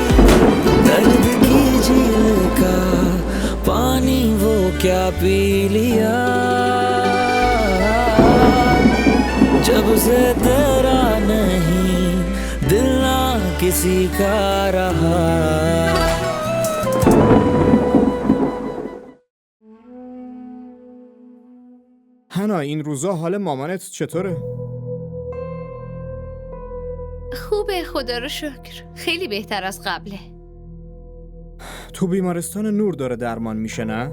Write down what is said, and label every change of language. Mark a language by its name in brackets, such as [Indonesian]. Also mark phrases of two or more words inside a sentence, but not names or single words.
[Hindi] दर्द की झील का पानी वो क्या पी लिया, जब से तेरा नहीं दिल ना किसी का रहा। [Persian] هنا این روزا حال مامانت چطوره؟ خوبه خدا رو شکر، خیلی بهتر از قبله. تو بیمارستان نور داره درمان میشه نه؟